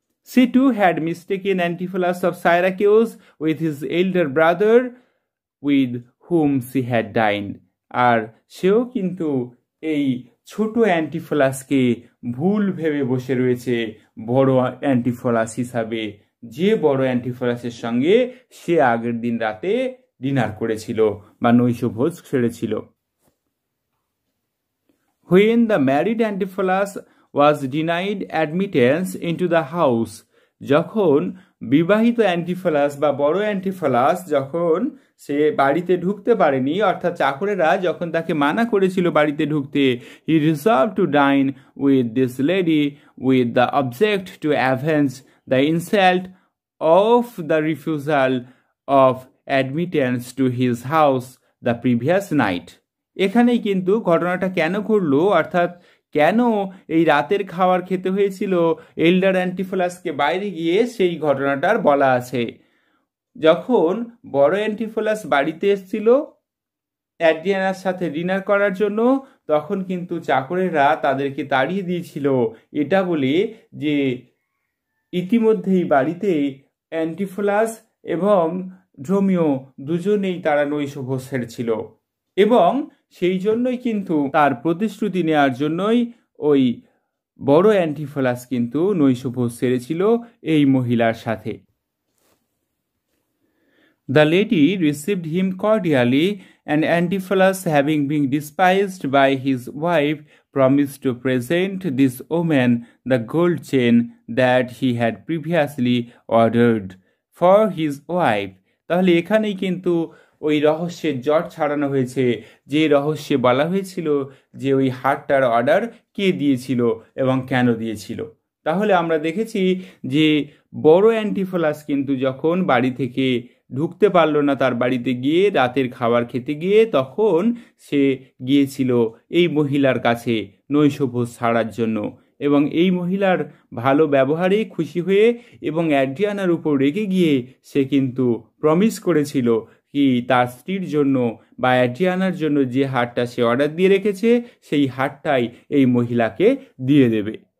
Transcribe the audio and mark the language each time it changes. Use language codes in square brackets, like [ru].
[en] She too had mistaken Antipholus of Syracuse with his elder brother with whom she had dined. [bn] আর সেও কিন্তু এই ছোট অ্যান্টিফোলাসকে ভুল ভেবে বসে রয়েছে বড় অ্যান্টিফোলাস হিসাবে, যে বড় অ্যান্টিফোলাসের সঙ্গে সে আগের দিন রাতে ডিনার করেছিল বা নৈশভোজ সেরেছিল। [en] When the married Antipholus was denied admittance into the house, যখন বিবাহিত Antipholus বা বড় অ্যান্টিফোলাস যখন সে বাড়িতে ঢুকতে পারেনি, অর্থাৎ চাকরেরা যখন তাকে মানা করেছিল বাড়িতে ঢুকতে, he resolved to dine with this lady with the object to avenge the insult of the refusal of admittance to his house the previous night. [bn] এখানেই কিন্তু ঘটনাটা কেন ঘটলো, অর্থাৎ কেন এই রাতের খাবার খেতে হয়েছিল এল্ডার অ্যান্টিফোলাসকে বাইরে গিয়ে, সেই ঘটনাটার বলা আছে। যখন বড় অ্যান্টিফোলাস বাড়িতে এসেছিল অ্যাড্রিয়ানার সাথে ডিনার করার জন্য, তখন কিন্তু চাকরেরা তাদেরকে তাড়িয়ে দিয়েছিল এটা বলে যে ইতিমধ্যেই বাড়িতে অ্যান্টিফোলাস এবং ড্রোমিও দুজনেই তারা নৈশভোজ সেরেছিল, এবং সেই জন্যই কিন্তু তার প্রতিশ্রুতি নেওয়ার জন্যই ওই বড় অ্যান্টিফোলাস কিন্তু নৈশভোজ সেরেছিল এই মহিলার সাথে। [en] The lady received him cordially, and Antipholus, having been despised by his wife, promised to present this woman the gold chain that he had previously ordered for his wife. [bn] তাহলে এখানেই কিন্তু ওই রহস্যের জট ছাড়ানো হয়েছে, যে রহস্যে বলা হয়েছিল যে ওই হারটার অর্ডার কে দিয়েছিল এবং কেন দিয়েছিল। তাহলে আমরা দেখেছি যে বড় অ্যান্টিফোলাস কিন্তু যখন বাড়ি থেকে ঢুকতে পারল না তার বাড়িতে গিয়ে রাতের খাবার খেতে গিয়ে, তখন সে গিয়েছিল এই মহিলার কাছে নৈশভোজ ছাড়ার জন্য, এবং এই মহিলার ভালো ব্যবহারে খুশি হয়ে এবং অ্যাড্রিয়ানার উপর রেগে গিয়ে সে কিন্তু প্রমিস করেছিল কি তার স্ত্রীর জন্য বা অ্যাড্রিয়ানার জন্য যে হারটা সে অর্ডার দিয়ে রেখেছে সেই হারটাই এই মহিলাকে দিয়ে দেবে।